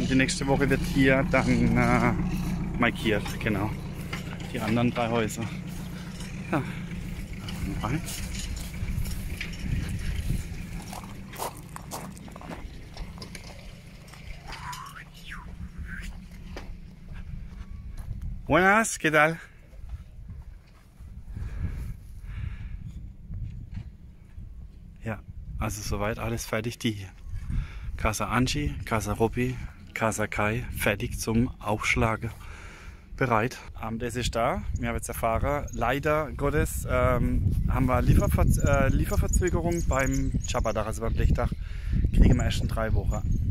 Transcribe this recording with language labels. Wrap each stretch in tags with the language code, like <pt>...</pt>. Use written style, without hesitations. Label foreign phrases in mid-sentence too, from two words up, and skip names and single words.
<de>Die nächste Woche wird hier dann markiert, genau. Die anderen 3 Häuser. Ja, rein.</de> <es>Buenas, ¿qué tal?</es> <de>Ja, also soweit alles fertig. Die Casa Angie, Casa Robby, Casa Kai fertig zum Aufschlagen. Bereit. Das ist da. Wir haben jetzt erfahren, leider Gottes haben wir Lieferverzögerung beim Chapadach, also beim Blechdach, kriegen wir erst in 3 Wochen.</de>